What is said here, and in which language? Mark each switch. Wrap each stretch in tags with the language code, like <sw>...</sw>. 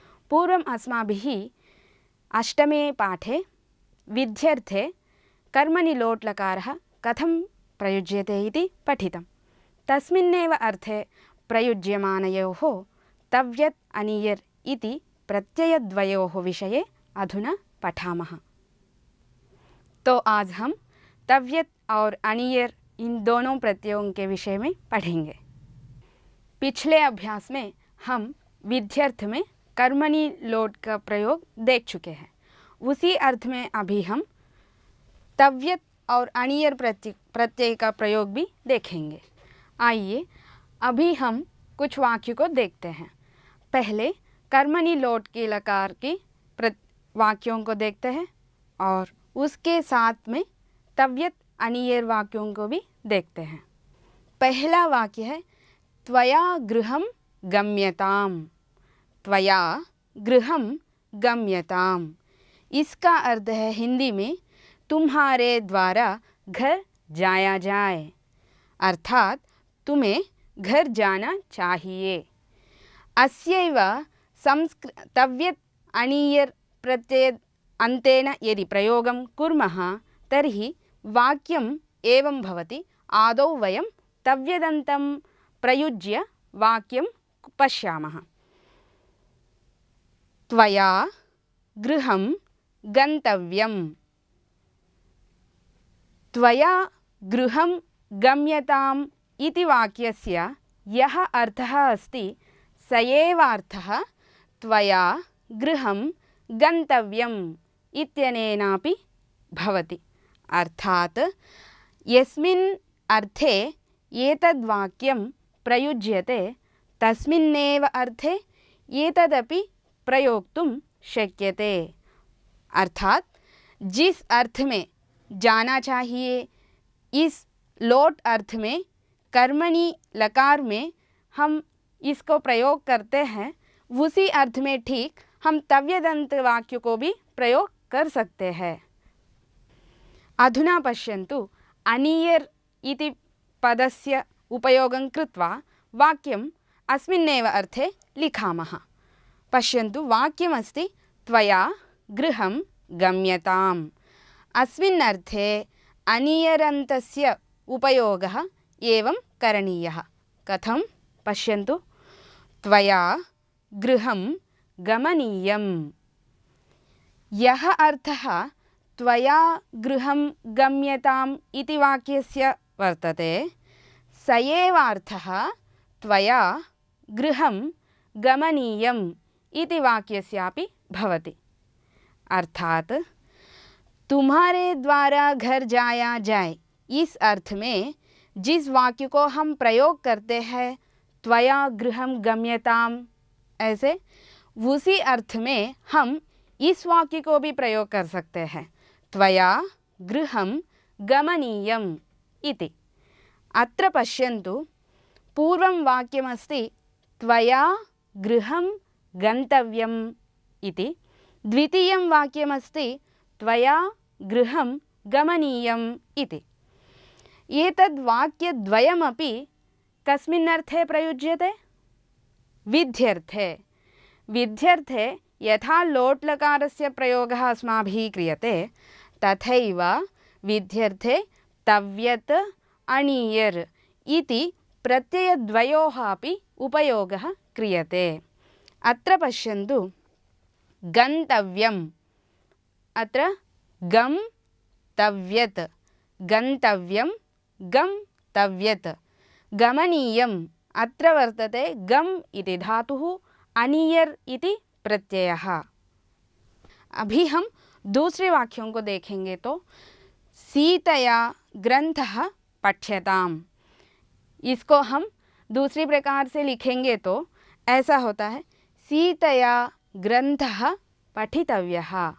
<sa>पूर्वम् अस्माभिः अष्टमे पाठे विध्यर्थे कर्मणि लोट् लकारः कथं प्रयुज्यते इति पठितम्। तस्मिन्नेव अर्थे प्रयुज्यमानयोः तव्यत् अनीयर् इति प्रत्ययद्वयोः विषये अधुना पठामः।</sa> <hi>तो आज हम तव्यत् और अनीयर् इन दोनों प्रत्ययों के विषय में पढ़ेंगे। पिछले अभ्यास में हम विध्यर्थ में कर्मणि लोट का प्रयोग देख चुके हैं। उसी अर्थ में अभी हम तव्यत् और अनीयर् प्रत्यय का प्रयोग भी देखेंगे। आइए अभी हम कुछ वाक्यों को देखते हैं। पहले कर्मणि लोट के लकार के वाक्यों को देखते हैं और उसके साथ में तव्यत् अनीयर् वाक्यों को भी देखते हैं। पहला वाक्य है</hi> <sa>त्वया गृहं गम्यताम्। त्वया गृहं गम्यताम्,</sa> <hi>इसका अर्थ है हिंदी में तुम्हारे द्वारा घर जाया जाए, अर्थात तुम्हें घर जाना चाहिए।</hi> <sa>अस्यैव तव्यत् अनीयर् प्रत्यय अन्तेन यदि प्रयोगं कुर्मः तर्हि वाक्यम् एवं भवति। आदौ वयं तव्यदन्तं प्रयुज्य वाक्यं पश्यामः। त्वया गृहं गन्तव्यम्। त्वया गृहं गम्यताम् इति वाक्यस्य यः अर्थः अस्ति स एव अर्थः त्वया गृहं गन्तव्यम् इत्यनेनापि भवति। अर्थात् यस्मिन् अर्थे एतद् वाक्यं प्रयुज्यते तस्मिन्नेव अर्थे एतदपि प्रयोक्तुं शक्यते।</sa> <hi>अर्थात जिस अर्थ में जाना चाहिए, इस लोट अर्थ में कर्मणि लकार में हम इसको प्रयोग करते हैं, उसी अर्थ में ठीक हम तव्यदन्त वाक्य को भी प्रयोग कर सकते हैं।</hi> <sa>अधुना पश्यन्तु, अनीयर् इति पदस्य उपयोगं कृत्वा वाक्यम् अस्मिन्नेव अर्थे लिखामः। पश्यन्तु, वाक्यमस्ति त्वया गृहं गम्यताम्। अस्मिन् अर्थे अनीयरन्तस्य उपयोगः एवं करणीयः। कथं? पश्यन्तु, त्वया गृहं गमनीयम्। यः अर्थः त्वया गृहं गम्यताम् इति वाक्यस्य वर्तते, स एव अर्थः त्वया गृहं गमनीयम् इति वाक्यस्यापि भवति। अर्थात तुम्हारे द्वारा घर जाया जाए, इस अर्थ में जिस वाक्य को हम प्रयोग करते हैं त्वया गृहं गम्यताम्, ऐसे उसी अर्थ में हम इस वाक्य को भी प्रयोग कर सकते हैं, त्वया गृहं गमनीयम् इति। अत्र पश्यन्तु, पूर्वं वाक्यमस्ति त्वया गृहं गन्तव्यम् इति, द्वितीयं वाक्यमस्ति त्वया गृहं गमनीयम् इति। एतद् वाक्यद्वयमपि कस्मिन् अर्थे प्रयुज्यते? विध्यर्थे। विध्यर्थे यथा लोट् लकारस्य प्रयोगः अस्माभिः क्रियते तथैव विध्यर्थे तव्यत् अनीयर् इति प्रत्ययद्वयोः अपि उपयोगः क्रियते। अत्र पश्यन्तु, गन्तव्यम्, अत्र गं तव्यत्, गन्तव्यं गं तव्यत्। गमनीयम्, अत्र वर्तते गम् इति धातुः, अनीयर् इति प्रत्ययः।</sa> <hi>अभी हम दूसरे वाक्यों को देखेंगे। तो</hi> <sa>सीतया ग्रंथः पठ्यताम्,</sa> <hi>इसको हम दूसरी प्रकार से लिखेंगे तो ऐसा होता है,</hi> <sa>सीतया ग्रंथः पठितव्यः।</sa>